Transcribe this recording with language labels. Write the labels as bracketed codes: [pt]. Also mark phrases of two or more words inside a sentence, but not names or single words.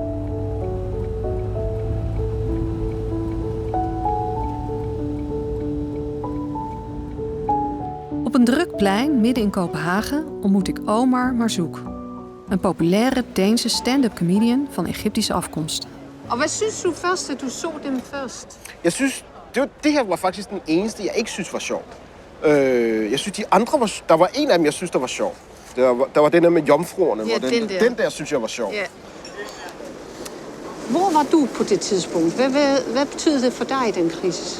[nl] Op een druk plein midden in Kopenhagen ontmoet ik Omar Marzouk, een populaire Deense [en] stand-up comedian [nl] van Egyptische afkomst. [da] Og hvad synes du først, at du så dem først? Jeg synes, det her var faktisk den eneste, jeg ikke synes var sjovt. Jeg synes, de andre var... Der var en af dem, jeg synes, der var sjov. Der var den der med jomfruerne. Ja, den der synes jeg var sjov. Ja. Hvor var du på det tidspunkt? Hvad betød det for dig, den krise?